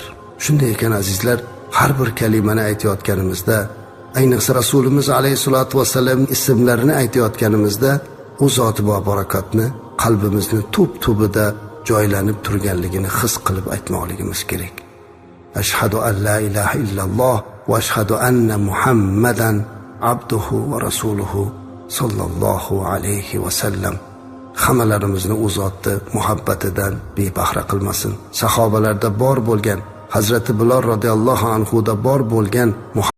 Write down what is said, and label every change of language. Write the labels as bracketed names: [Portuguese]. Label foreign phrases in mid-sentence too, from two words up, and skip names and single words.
[Uzbek] Shunday ekan azizlar, har bir kalimani aytayotganimizda, ayniqsa Rasulimiz [Arabic] عليه الصلاة والسلام [Uzbek] ismlarini aytayotganimizda, u zot va barakatni qalbimizni tub-tubida joylanib turganligini his qilib aytmoqligimiz kerak. [Arabic] أشهد أن لا إله إلا الله وأشهد أن محمدا عبده ورسوله صلى الله عليه وسلم. [Uzbek] Hammalarimizni u zotni muhabbatidan bebahra qilmasin. Sahobalarda bor bo'lgan, Hazrati Bilol [Arabic] رضي الله عنه [Uzbek] da bor bo'lgan